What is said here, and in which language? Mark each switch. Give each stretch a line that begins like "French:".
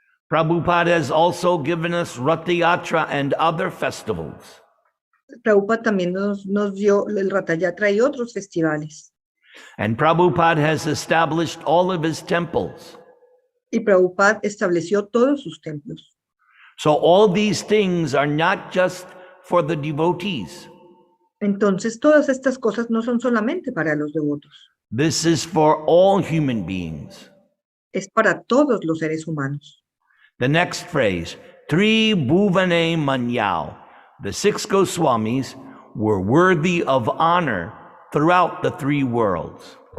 English: Prabhupada has also given us Ratha Yatra and other festivals.
Spanish: Prabhupada también nos dio el Ratha Yatra y otros festivales.
English: And Prabhupada has established all of his temples.
Spanish: Y Prabhupada estableció todos sus templos.
English: So all these things are not just for the devotees.
Spanish: Entonces, todas estas cosas no son solamente para los devotos.
English: This is for all human beings.
Spanish: Es para todos los seres humanos.
English: The next phrase, Tri Bhuvane Manyao. The 6 Goswamis were worthy of honor throughout the 3 worlds.